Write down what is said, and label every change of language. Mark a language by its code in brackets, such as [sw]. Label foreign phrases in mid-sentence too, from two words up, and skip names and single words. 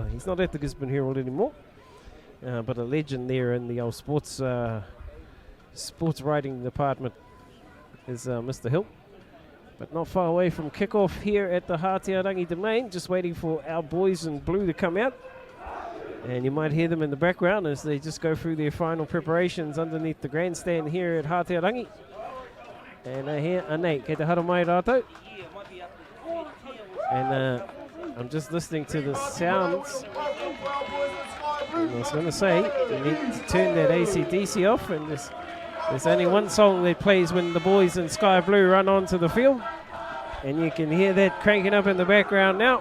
[en] He's not at the Gisborne Herald anymore. But a legend there in the old sports writing department is Mr. Hill. But not far away from kickoff here at the Hātearangi Domain. Just waiting for our boys in blue to come out. And you might hear them in the background as they just go through their final preparations underneath the grandstand here at Hātearangi. And here, [mi] anei, kei te hara mai rātou. [en] And I'm just listening to the sounds. And I was going to say, you need to turn that AC/DC off. And there's only one song that plays when the boys in Sky Blue run onto the field. And you can hear that cranking up in the background now.